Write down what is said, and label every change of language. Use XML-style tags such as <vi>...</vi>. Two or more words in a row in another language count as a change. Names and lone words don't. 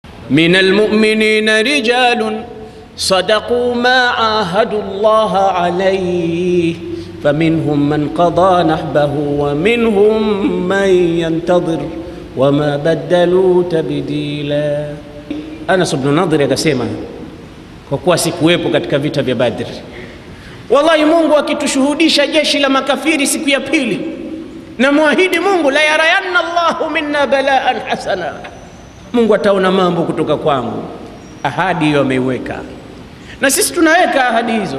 <ar>من المؤمنين رجال صدقوا ما عاهدوا الله عليه فمنهم من قضى نحبه ومنهم من ينتظر وما بدلوا تبديلا.</ar> <sw>Anas ibn Nadhr akasema, kwa kuwa sikuwepo katika vita vya Badr, wallahi Mungu akitushuhudisha jeshi la makafiri siku ya pili, na muahidi Mungu,</sw> <ar>لا يرين الله منا بلاء حسنا,</ar> <sw>Mungu ataona mambo kutoka kwangu. Ahadi hiyo ameiweka, na sisi tunaweka ahadi hizo.</sw>